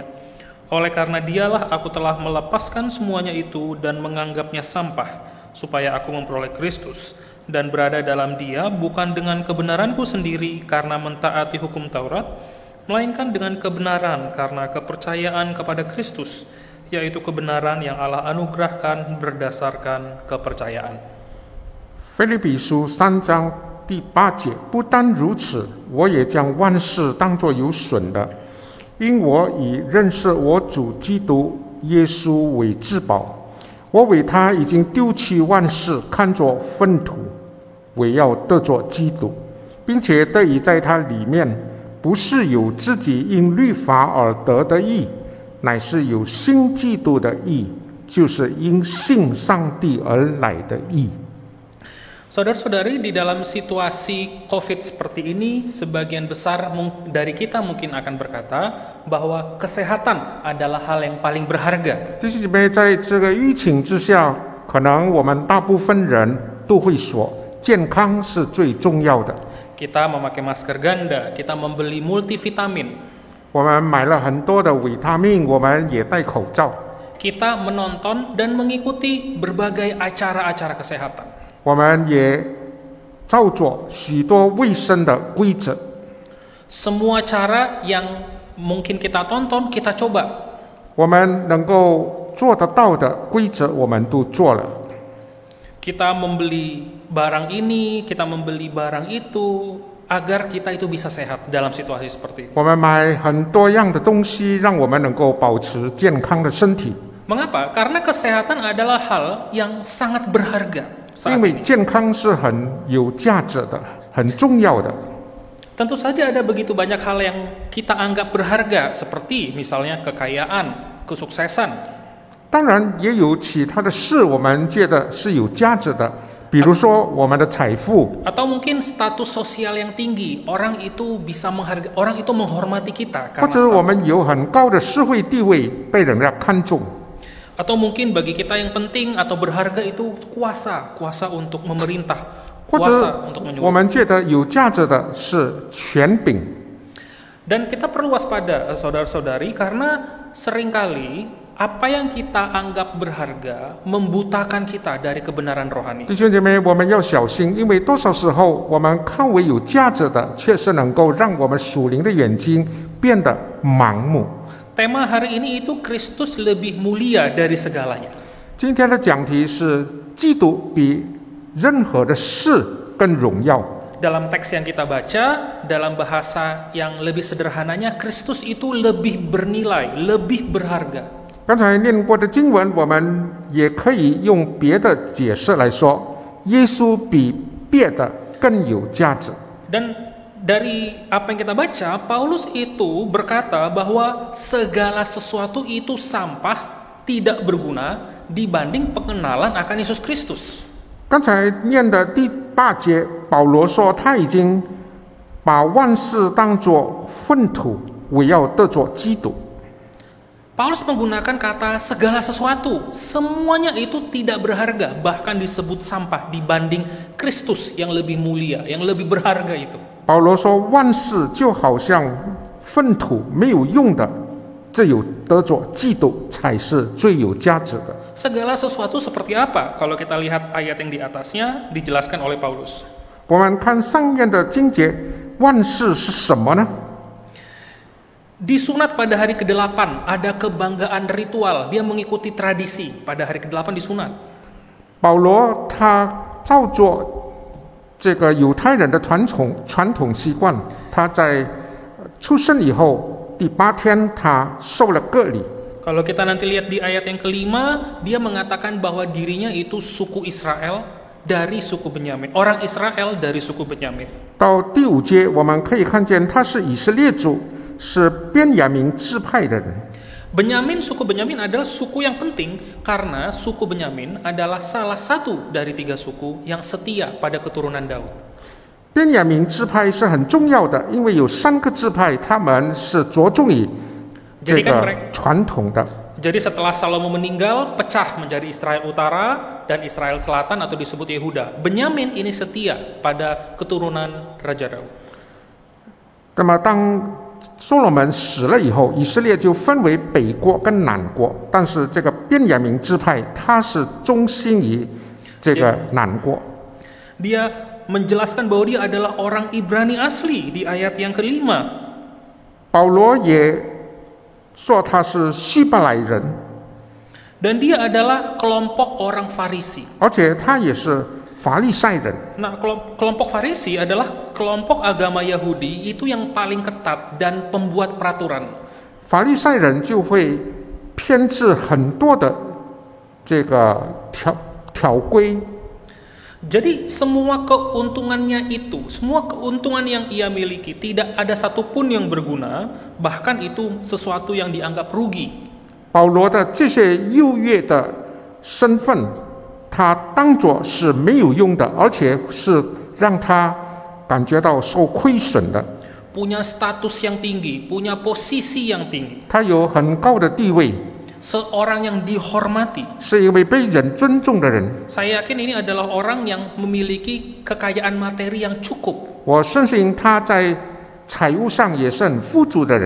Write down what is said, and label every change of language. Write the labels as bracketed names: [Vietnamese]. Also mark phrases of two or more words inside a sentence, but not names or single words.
[Indonesian] Oleh karena dialah aku telah melepaskan semuanya itu dan menganggapnya sampah, supaya aku memperoleh Kristus dan berada dalam Dia bukan dengan kebenaranku sendiri karena mentaati hukum Taurat, melainkan dengan kebenaran karena kepercayaan kepada Kristus, yaitu kebenaran yang Allah anugerahkan berdasarkan kepercayaan. [Chinese] 腓立比书3章第8节，不单如此，我也将万事当作有损的，因我以认识我主基督耶稣为至宝。我为他已经丢弃万事，看作粪土，为要得着基督，并且得以在他里面，不是有自己因律法而得的义，乃是有新基督的义，就是因信上帝而来的义。 [Indonesian] Saudara-saudari, di dalam situasi COVID seperti ini, sebagian besar dari kita mungkin akan berkata bahwa kesehatan adalah hal yang paling berharga. [Chinese] 弟兄姐妹，在这个疫情之下，可能我们大部分人都会说，健康是最重要的。 [Indonesian] Kita memakai masker ganda, kita membeli multivitamin, [Chinese] 我们买了很多的维他命，我们也戴口罩。 [Indonesian] kita menonton dan mengikuti berbagai acara-acara kesehatan. [Chinese] 我们也照着许多卫生的规则。 [Indonesian] Semua cara yang mungkin kita tonton, kita coba. [Chinese] 我们能够做得到的规则，我们都做了。 [Indonesian] Kita membeli barang ini, kita membeli barang itu, agar kita itu bisa sehat dalam situasi seperti ini. [Chinese] 我们买很多样的东西，让我们能够保持健康的身体。 [Indonesian] Mengapa? Karena kesehatan adalah hal yang sangat berharga. [Chinese] 因为健康是很有价值的，很重要的。 [Indonesian] Tentu saja ada begitu banyak hal yang kita anggap berharga, seperti misalnya kekayaan, kesuksesan. [Chinese] 当然也有其他的事，我们觉得是有价值的，比如说我们的财富， [Indonesian] Atau mungkin status sosial yang tinggi, orang itu bisa menghargai, orang itu menghormati kita [Chinese] 或 [Indonesian] karena [Chinese] 者我 [Indonesian] status. [Chinese] 们有很高的社会地位，被人家看重。 [Indonesian] Atau mungkin bagi kita yang penting atau berharga itu kuasa untuk memerintah, [Chinese] 或 [Indonesian] kuasa [Chinese] 者 [Indonesian] untuk [Chinese] 我 [Indonesian] menyuruh. [Chinese] 们觉得有价值的是权柄。 [Indonesian] Dan kita perlu waspada, saudara-saudari, karena seringkali apa yang kita anggap berharga membutakan kita dari kebenaran rohani. [Chinese] 弟兄姐妹，我们要小心，因为多少时候我们看为有价值的，确实能够让我们属灵的眼睛变得盲目。 [Indonesian] Tema hari ini itu Kristus lebih mulia dari segalanya. [Chinese] 今天的讲题是基督比任何的事更荣耀。 [Indonesian] Dalam teks yang kita baca, dalam bahasa yang lebih sederhananya, Kristus itu lebih bernilai, lebih berharga. [Chinese] 刚才念过的经文，我们也可以用别的解释来说，耶稣比别的更有价值。 [Indonesian] Dan dari apa yang kita baca, Paulus itu berkata bahwa segala sesuatu itu sampah, tidak berguna dibanding pengenalan akan Yesus Kristus. [Chinese] 刚才念的第8节，保罗说他已经把万事当作粪土，为要得着基督。 [Indonesian] Paulus menggunakan kata segala sesuatu. Semuanya itu tidak berharga, bahkan disebut sampah dibanding Kristus yang lebih mulia, yang lebih berharga itu. [Chinese] 保罗说，万事就好像粪土，没有用的，只有得着基督才是最有价值的。 [Indonesian] Segala sesuatu seperti apa? Kalau kita lihat ayat yang di atasnya, dijelaskan oleh Paulus. [Chinese] 我们看上面的经节，万事是什么呢？ [Indonesian] Disunat pada hari ke-8, ada kebanggaan ritual. Dia mengikuti tradisi. Pada hari ke-8 disunat. [Chinese] 保罗他照着这个犹太人的传统习惯，他在出生以后第8天，他受了割礼。 [Indonesian] Kalau kita nanti lihat di ayat yang kelima, dia mengatakan bahwa dirinya itu suku Israel dari suku Benyamin. Orang Israel dari suku Benyamin. [Chinese] 到第5节，我们可以看见他是以色列族，是便雅明支派的人。 [Indonesian] Benyamin, suku Benyamin adalah suku yang penting karena suku Benyamin adalah salah satu dari 3 suku yang setia pada keturunan Daud. [Chinese] 便雅明支派是很重要的，因为有3个支派，他们是着重于这个传统的。 [Indonesian] Jadi setelah Salomo meninggal, pecah menjadi Israel Utara dan Israel Selatan atau disebut Yehuda. Benyamin ini setia pada keturunan Raja Daud. [Chinese] 那么当所罗门死了以后，以色列就分为北国跟南国，但是这个便雅明支派，他是忠心于这个南国。 [Indonesian] Dia menjelaskan bahwa dia adalah orang Ibrani asli di ayat yang ke-5. [Chinese] 保罗也说他是希伯来人， [Indonesian] Dan dia adalah kelompok orang Farisi. [Chinese] 而且他也是法利赛人。 [Indonesian] Nah, kelompok Farisi adalah kelompok agama Yahudi itu yang paling ketat dan pembuat peraturan. [Chinese] 法利赛人就会编制很多的这个条规。 [Indonesian] Jadi semua keuntungannya itu, semua keuntungan yang ia miliki tidak ada satupun yang berguna, bahkan itu sesuatu yang dianggap rugi. [Chinese] 保罗的这些优越的身份，他当作是没有用的，而且是让他感觉到受亏损的。 [Indonesian] Punya status yang tinggi, punya posisi yang tinggi. [Chinese] 他有很高的地位， [Indonesian] Seorang yang dihormati. [Chinese] 是一位被人尊重的人。 [Indonesian] Saya yakin ini adalah orang yang memiliki kekayaan materi yang cukup. [Chinese] 我相信他在财务上也是很富足的人，